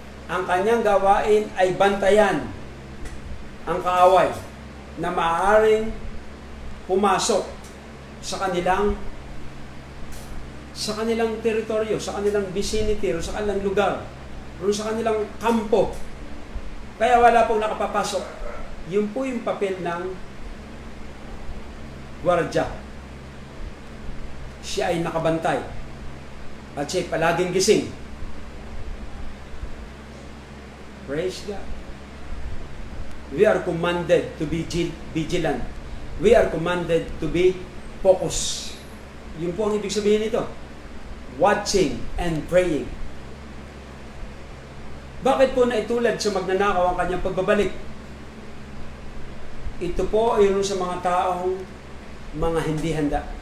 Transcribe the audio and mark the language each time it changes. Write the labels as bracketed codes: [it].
[tl] Ang kanyang gawain ay bantayan ang kaaway na maaaring pumasok sa kanilang teritoryo, sa kanilang vicinity, sa kanilang lugar, sa kanilang kampo. Kaya wala pong nakapapasok. Yun po yung papel ng gwardya. Siya ay nakabantay at siya ay palaging gising. [en] Praise God. We are commanded to be vigilant. We are commanded to be focused. [tl] Yun po ang ibig sabihin nito. [en] Watching and praying. [tl] Bakit po naitulad sa magnanakaw ang kanyang pagbabalik? Ito po ay sa mga taong mga hindi handa.